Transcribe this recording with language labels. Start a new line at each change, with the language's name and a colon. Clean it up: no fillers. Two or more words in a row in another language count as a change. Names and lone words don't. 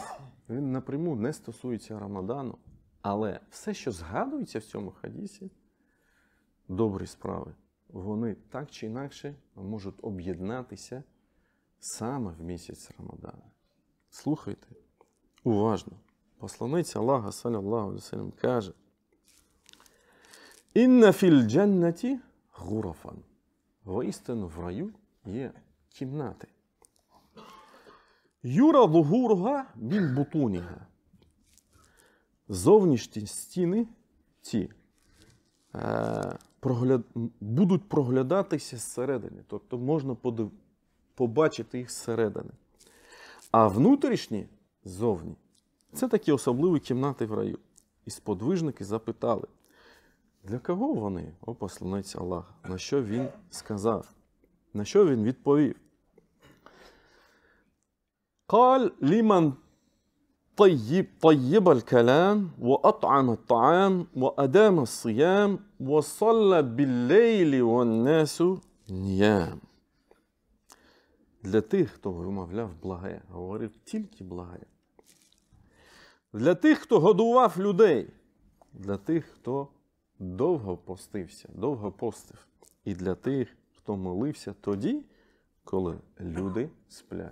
Ukrainian: Він напряму не стосується Рамадану, але все, що згадується в цьому хадісі, добрі справи, вони так чи інакше можуть об'єднатися саме в місяць Рамадана. Слухайте уважно. Посланець Аллаха,
Arabic: صلى الله عليه وسلم, каже: «إن في الجنة غرفا».
Ukrainian: Воістину в раю є кімнати.
Arabic: يرى ظهورها من بطونها.
Ukrainian: Зовнішні стіни ці будуть проглядатися зсередини. Тобто можна побачити їх зсередини. А внутрішні ззовні – це такі особливі кімнати в раю. І сподвижники запитали: для кого вони, о посланець Аллаха? На що він сказав? На що він відповів?
Arabic: قال لمن طيب الكلام وأطعم الطعام وأدام الصيام وصلى بالليل والناس نيام.
Ukrainian: Для тих, хто вимовляв благе, говорив тільки благе. Для тих, хто годував людей. Для тих, хто довго постився, довго постив. І для тих, хто молився тоді, коли люди сплять.